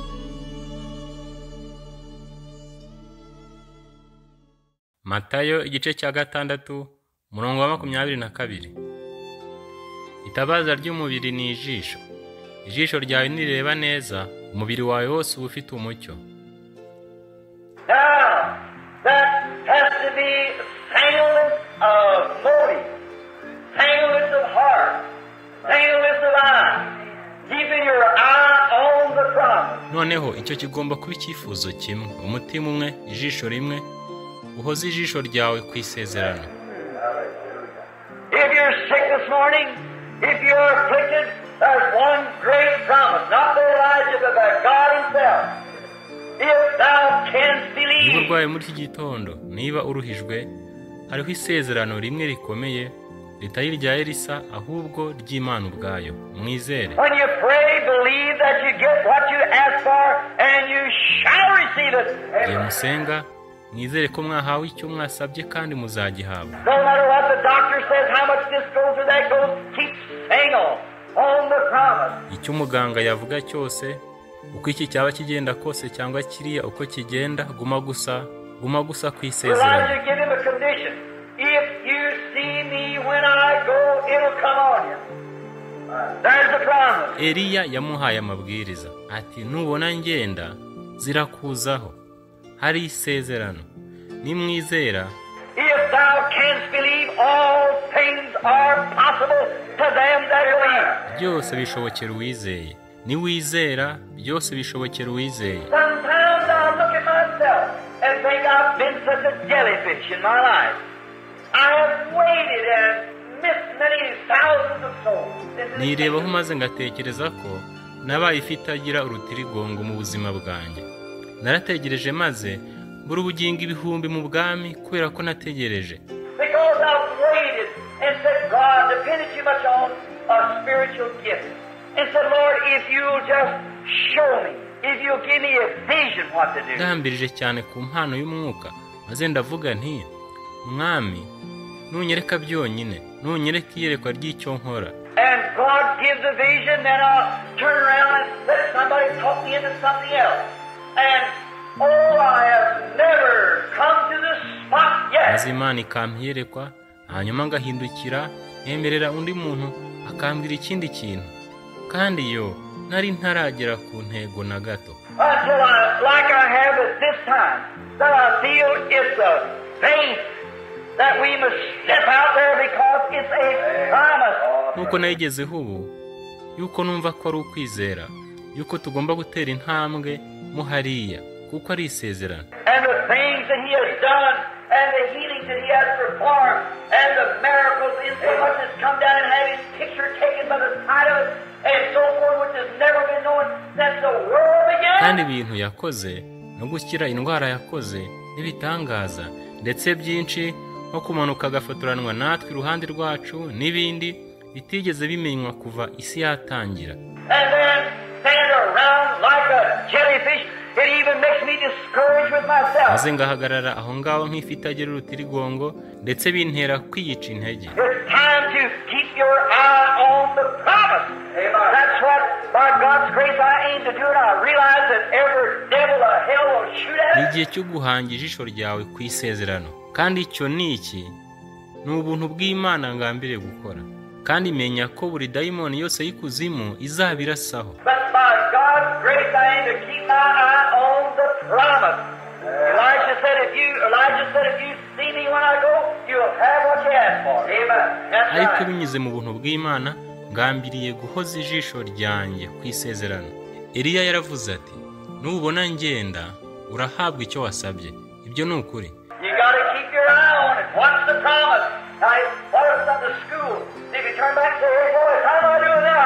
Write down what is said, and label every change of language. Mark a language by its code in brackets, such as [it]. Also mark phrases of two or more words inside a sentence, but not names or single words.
[rw] Matayo igice cya 6 umurongo wa 22. Itabaza ry'umubiri ni ijisho. Ijisho ryawe nireba neza, umubiri wawe wose uba ufite umucyo. [en] Now, that has to be singleness of motive, singleness of heart, singleness of eye, keeping your eye on the promise. [rw] Noneho icyo kigomba kuba icyifuzo kimwe, umutima umwe, ijisho rimwe, uhoze ijisho ryawe ku isezerano. [en] If you're sick this morning, if you're afflicted, there's one great promise, not the Elijah, but by God Himself. If thou canst believe. [rw] Niba urwaye muri iki gitondo, niba uruhijwe, hariho isezerano rimwe rikomeye, ritari irya Elisa ahubwo ry'Imana ubwayo. Mwizere. [en] When you pray, believe that you get what you ask for, and you shall receive it. [rw] Igihe musenga, mwizere ko mwahawe icyo mwasabye kandi muzagihabwa. [en] No matter what the doctor says, how much this goes or that goes, keep staying on the promise. [rw] Icyo umuganga yavuga cyose, uko iki cyaba kigenda kose cyangwa kiriya uko kigenda, guma gusa ku isezerano. [en] Elijah gave him a condition. If you see me when I go, it'll come on you. There's the promise. [rw] Eliya yamuhaye amabwiriza ati nubona ngenda zirakuzaho. Hari isezerano. Nimwizera. [en] If thou canst believe, all things are possible to them that believe. [rw] Byose bishobokera uwizeye. Niwizera, byose bishobokera uwizeye. [en] Sometimes I look at myself and think I've been such a jellyfish in my life. I have waited and missed many thousands of souls. [rw] Nirebaho maze ngatekereza ko nabaye ifitagira urutirigongo mu buzima bwanjye. Narategereje maze mbura ubugingo ibihumbi mu bwami kubera ko nategereje. [en] Because I've waited and said, God, depended too much on a spiritual gift. And said, Lord, if you'll just show me, if you'll give me a vision what to do. [rw] Ndambirije cyane ku mpano y'umwuka, maze ndavuga nti, Mwami, nunyereka byonyine, nunyereka iyerekwa ry'icyo nkora. [en] And God gives a vision, then I'll turn around and let somebody talk me into something else. And I have never come to the spot yet. [rw] Maze Imana ikampiyerekwa, hanyuma ngahindukira, nkemerera undi muntu akambwira ikindi kintu. Kandi yo nari ntaragera ku ntego na gato. [en] Until like I have at this time, that I feel it's a faith that we must step out there because it's a promise. [rw] Nuko nayigezeho ubu, yuko numva ko ari ukwizera, yuko tugomba gutera intambwe mu hariya, kuko ari isezerano. [en] And the things that He has done, and the healings that He has performed, and the miracles in so much has come down and had His picture taken by the side of it, and so forth, which has never been known since the world began. [rw] Kandi ibintu yakoze, no gukira indwara yakoze, n'ibitangaza, ndetse byinshi, nko kumanuka agafotoranwa natwe iruhande rwacu, n'ibindi bitigeze bimenywa kuva isi yatangira. [en] And then stand around like a jellyfish. It even makes me discouraged with myself. [rw] Maze ngahagarara aho ngaho nk'ifitagira urutirigongo, ndetse bintera kwiyica intege. [en] It's time to keep your eye on the promise. That's what, by God's grace, I aim to do, and I realize that every devil of hell will shoot at it. [rw] Igihe cyo guhanga ijisho ryawe ku isezerano, kandi icyo ni iki? Ni ubuntu bw'Imana ngambire gukora. Kandi menya ko buri dayimoni yose y'ikuzimu izabirasaho. [en] But by God's grace, I aim to keep my eye on the promise. Elijah said, if you see me when I go, you'll have what you ask for. Amen. That's [rw] Ariko [en] right. [rw] binyuze mu buntu bw'Imana, ngambiriye guhoza ijisho ryanjye ku isezerano. Eliya yaravuze ati, nubona ngenda, urahabwa icyo wasabye. Ibyo ni ukuri. [en] You got to keep your eye on it. What's the promise? Now, what if it's at school? If you turn back and say, hey, boy, how am I doing now?